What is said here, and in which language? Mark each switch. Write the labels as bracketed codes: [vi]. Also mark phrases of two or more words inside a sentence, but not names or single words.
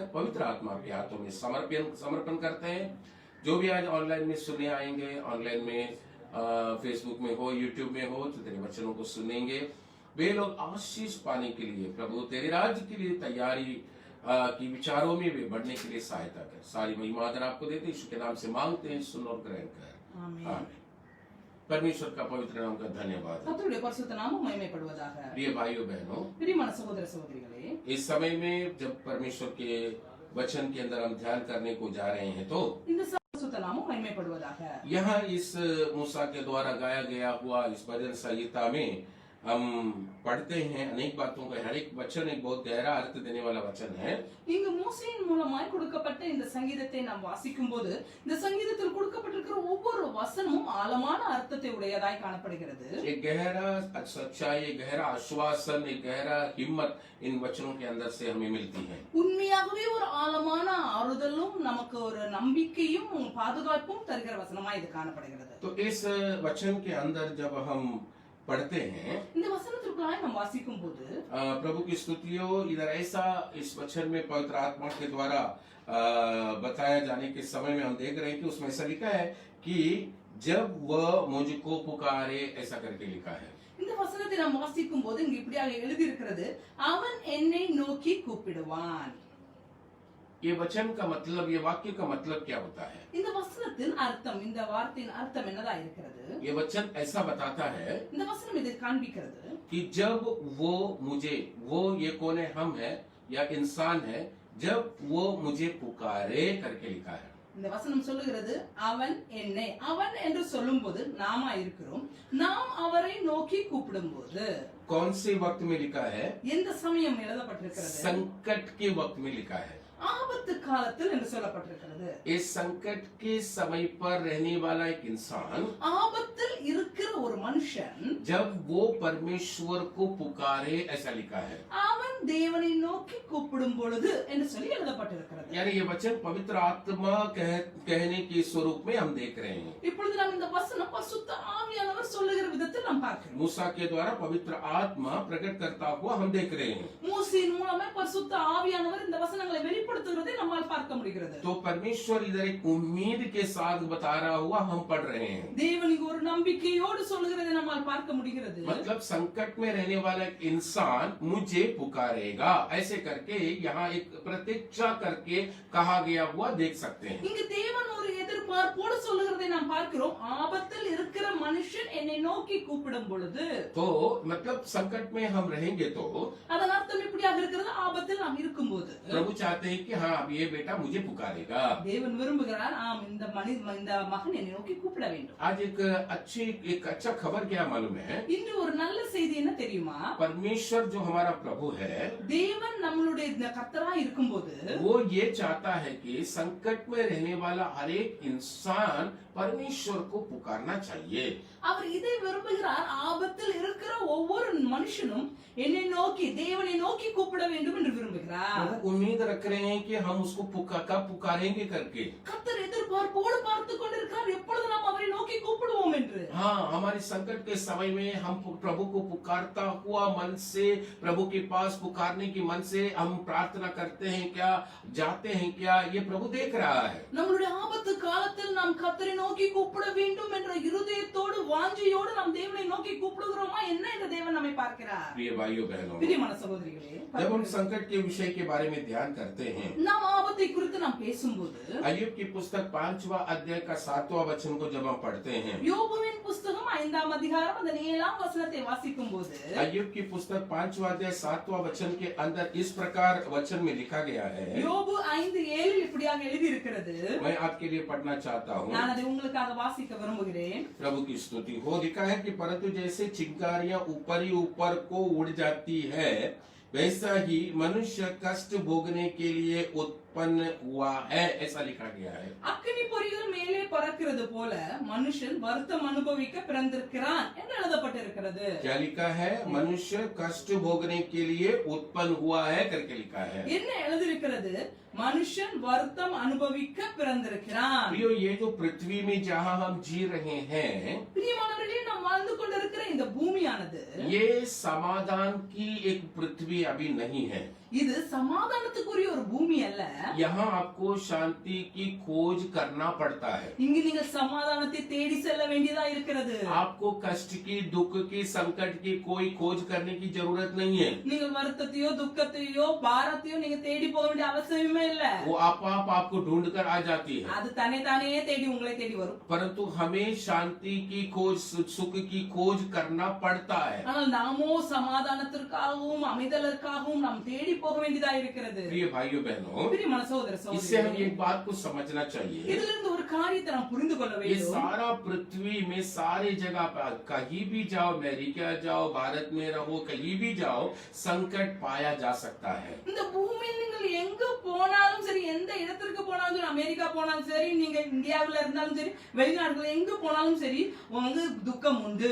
[hi] पवित्र आत्मा के हाथों में समर्पण करते हैं। जो भी आज ऑनलाइन में सुनने आएंगे, ऑनलाइन में फेसबुक में हो, यूट्यूब में हो, तो तेरे वचनों को सुनेंगे, वे लोग आशीष पाने के लिए प्रभु तेरे राज्य के लिए तैयारी की विचारों में वे बढ़ने के लिए सहायता कर। सारी महिमा आदर आपको देते यीशु के नाम से मांगते हैं, सुन और ग्रहण कर, आमीन। परमेश्वर का पवित्र नाम का धन्यवाद। [ta] கர்த்தருடைய பரிசுத்த நாமம் மகிமைப்படுவதாக। [hi] प्रिय भाइयों बहनों, [ta] பிரியமான சகோதர சகோதரிகளே, [hi] इस समय में जब परमेश्वर के वचन के अंदर हम ध्यान करने को जा रहे हैं, तो [ta] இந்த பரிசுத்த நாமம் மகிமைப்படுவதாக। [hi] यहाँ इस मूसा के द्वारा गाया गया हुआ इस भजन संहिता में हम पढ़ते हैं अनेक बातों का। हर एक वचन एक बहुत गहरा अर्थ देने वाला वचन है। [ta] இங்கு மோசேயின் மூலமாய் கொடுக்கப்பட்ட இந்த சங்கீதத்தை நாம் வாசிக்கும் போது இந்த சங்கீதத்தில் கொடுக்கப்பட்டிருக்கிற ஒவ்வொரு வசனமும் ஆழமான அர்த்தத்தை உடையதாய் காணப்படுகிறது। [hi] एक गहरा सच्चाई, एक गहरा आश्वासन, एक गहरा हिम्मत इन वचनों के अंदर से हमें मिलती है। [ta] உண்மையாகவே ஒரு ஆழமான ஆறுதலும் நமக்கு ஒரு நம்பிக்கையும் பாதுகாப்பும் தருகிற வசனமாய் இது காணப்படுகிறது। [hi] तो इस वचन के अंदर जब हम पढ़ते हैं, [ta] இந்த வசனத்திற்குள்ளாய் நாம் வாசிக்கும் போது [hi] प्रभु की स्तुतियों इधर ऐसा इस वचन में पवित्र आत्मा के द्वारा बताया जाने के समय में हम देख रहे हैं कि उसमें ऐसा लिखा है कि जब वह मुझको पुकारे, ऐसा करके लिखा है। [ta] இந்த வசனத்தை நாம் வாசிக்கும் போது இங்க இப்படியாக எழுதி இருக்கிறது, அவன் என்னை நோக்கி கூப்பிடுவான்। [hi] ये वचन का मतलब, ये वाक्य का मतलब क्या होता है? [ta] இந்த வசனத்தின் அர்த்தம், இந்த வார்த்தையின் அர்த்தம் என்னதா இருக்கிறது? [hi] ये वचन ऐसा बताता है [ta] இந்த வசனம் இதை காண்பிக்கிறது [hi] कि जब वो मुझे, वो ये कौन है, हम है या इंसान है, जब वो मुझे पुकारे करके लिखा है। [ta] இந்த வசனம் சொல்லுகிறது, அவன் என்னை, அவன் என்று சொல்லும்போது நாம இருக்கிறோம், நாம் அவரை நோக்கி கூப்பிடும்போது। [hi] कौन से वक्त में लिखा है? [ta] எந்த சமயம் எழுதப்பட்டிருக்கிறது? [hi] संकट के वक्त में लिखा है। [ta] ஆபத்து காலத்தில் என்று சொல்லப்பட்டிருக்கிறது। [hi] इस संकट के समय पर रहने वाला एक इंसान, [ta] ஆபத்தில் இருக்கிற ஒரு மனுஷன் [hi] जब वो परमेश्वर को पुकारे, ऐसा लिखा है। [ta] அவன் தேவனை நோக்கி கூப்பிடும் பொழுது என்று சொல்லி எழுதப்பட்டிருக்கிறது। [hi] यानी ये वचन पवित्र आत्मा कहने के स्वरूप में हम देख रहे हैं। [ta] இப்பொழுது நாம் இந்த வசனம் பரிசுத்த ஆவியானவர் சொல்லுகிற விதத்தில் நாம் பார்க்கிறோம்। [hi] मूसा के द्वारा पवित्र आत्मा प्रकट करता हुआ हम देख रहे हैं। [ta] மோசேயின் மூலமே பரிசுத்த ஆவியானவர் இந்த வசனங்களை வெளிப்படுத்தி வெளிப்படுத்துகிறதை நம்மால் பார்க்க முடிகிறது. [hi] तो परमेश्वर इधर एक उम्मीद के साथ बता रहा हुआ हम पढ़ रहे हैं। [ta] தேவன் இங்கு ஒரு நம்பிக்கையோடு சொல்லுகிறதை நம்மால் பார்க்க முடிகிறது. [hi] मतलब संकट में रहने वाला एक इंसान मुझे पुकारेगा, ऐसे करके यहाँ एक प्रतीक्षा करके कहा गया हुआ देख सकते हैं। [ta] இங்கு தேவன் ஒரு எதிர்பார்ப்போடு சொல்லுகிறதை நாம் பார்க்கிறோம். ஆபத்தில் இருக்கிற மனுஷன் என்னை நோக்கி கூப்பிடும் பொழுது, [hi] तो मतलब संकट में हम रहेंगे तो [ta] அதன் அர்த்தம் இப்படியாக இருக்கிறது. ஆபத்தில் நாம் இருக்கும்போது [hi] प्रभु चाहते हैं कि हाँ अब ये बेटा मुझे पुकारेगा। [ta] தேவன் விரும்புகிறார், ஆம் இந்த மகன் என்னை நோக்கி கூப்பிட வேண்டும். [hi] आज एक अच्छा खबर क्या मालूम है? [ta] இன்று ஒரு நல்ல செய்தி என்ன தெரியுமா? [hi] परमेश्वर जो हमारा प्रभु है, [ta] தேவன் நம்மளுடைய இந்த கர்த்தரா இருக்கும்போது [hi] वो ये चाहता है कि संकट में रहने वाला हर एक इंसान परमेश्वर को पुकारना चाहिए। [ta] அவர் इதை விரும்புகிறார். ஆபத்தில் இருக்கிற ஒவ்வொரு மனுஷனும் என்னை நோக்கி தேவனை நோக்கி கூப்பிட வேண்டும் என்று விரும்புகிறார். [hi] वो उम्मीद रख रहे हैं कि हम उसको कब पुकारेंगे करके। [ta] கர்த்தர் எதிர்பார்ப்போடு பார்த்து கொண்டிருக்கிறார், எப்பொழுது நாம் அவரை நோக்கி கூப்பிடுவோம் என்று. [hi] हाँ, हमारे संकट के समय में हम प्रभु को पुकारता हुआ मन से, प्रभु के पास पुकारने की मन से हम प्रार्थना करते हैं क्या, जाते हैं क्या, ये प्रभु देख रहा है। [ta] நம்மளுடைய ஆபத்து காலத்தில் நாம் கர்த்தரை நோக்கி கூப்பிட வேண்டும் என்ற இருதயத்தோடு வாஞ்சையோடு நாம் தேவனை நோக்கி கூப்பிடுகிறோமா என்ன என்று தேவன் நம்மை பார்க்கிறார். [hi] प्रिय भाइयों बहनों, [ta] பிரியமான சகோதரிகளே, [hi] जब हम संकट के विषय के बारे में ध्यान करते हैं, [ta] நாம் ஆபத்தை குறித்து நாம் பேசும்போது [hi] अय्यूब की पुस्तक 5वां अध्याय का 7वां वचन को जब हम पढ़ते हैं, [ta] யோபுவின் புஸ்தகம் 5ஆம் அதிகாரம் அந்த 7ஆம் வசனத்தை வாசிக்கும்போது [hi] अय्यूब की पुस्तक 5वां अध्याय 7वां वचन के अंदर इस प्रकार वचन में लिखा गया है। [ta] யோபு 5:7 இப்படியாக எழுதி இருக்கிறது. [hi] मैं आपके लिए पढ़ना चाहता हूँ। [ta] நான் அதை உங்களுக்காக வாசிக்க விரும்புகிறேன். [hi] प्रभु की स्तुति हो। लिखा है कि परंतु जैसे चिंगारियां ऊपर ही ऊपर को उड़ जाती है, वैसा ही मनुष्य कष्ट भोगने के लिए उत्पन्न हुआ है, ऐसा लिखा गया है। [ta] அக்கினி பொறிகள் மேலே பறக்கிறது போல மனுஷன் வருத்தம் அனுபவிக்க பிறந்திருக்கிறான் என்று எழுதப்பட்டிருக்கிறது. [hi] क्या लिखा है? मनुष्य कष्ट भोगने के लिए उत्पन्न हुआ है करके लिखा है। [ta] என்ன எழுதியிருக்கிறது? மனுஷன் வருத்தம் அனுபவிக்க பிறந்திருக்கிறான். [hi] प्रियो, ये जो पृथ्वी में जहाँ हम जी रहे हैं, [ta] பிரியமானவர்களே, நாம் வாழ்ந்து கொண்டிருக்கிற இந்த பூமியானது [hi] ये समाधान की एक पृथ्वी अभी नहीं है। [ta] இது சமாதானத்துக்குரிய ஒரு பூமி அல்ல. [hi] यहाँ आपको शांति की खोज करना पड़ता है। [ta] இங்கு நீங்கள் சமாதானத்தை தேடி செல்ல வேண்டியதா இருக்கிறது. [hi] आपको कष्ट की, दुख की, संकट की कोई खोज करने की जरूरत नहीं है। [ta] நீங்கள் வருத்தத்தையோ துக்கத்தையோ பாரத்தையோ நீங்க தேடி போக வேண்டிய அவசியமே இல்ல. [hi] वो आप आपको ढूंढ कर आ जाती है। [ta] அது தன்னை தானே தேடி உங்களை தேடி வரும். [hi] परंतु हमें शांति की खोज, सुख की खोज करना पड़ता है। [ta] ஆனால் நாமோ சமாதானத்திற்காகவும் அமைதலுக்காகவும் நாம் தேடி போக வேண்டியதா இருக்கிறது. [hi] प्रिय भाइयों बहनों, [ta] பிரியமான சகோதர [hi] इससे हम [ta] சகோதரிகளே, [hi] एक बात को समझना चाहिए। [ta] இதிலிருந்து ஒரு காரியத்தை நாம் புரிந்து கொள்ள [hi] ये [ta] வேண்டும். [hi] सारा पृथ्वी में सारे जगह पर कहीं भी जाओ, अमेरिका जाओ, भारत में रहो, कहीं भी जाओ, संकट पाया जा सकता है। [ta] இந்த பூமியில் நீங்கள் எங்க போனாலும் சரி, எந்த இடத்திற்கு போனாலும் சரி, அமெரிக்கா போனாலும் சரி, நீங்க இந்தியாவுல இருந்தாலும் சரி, வெளிநாடுகள் எங்க போனாலும் சரி, உங்க துக்கம் உண்டு.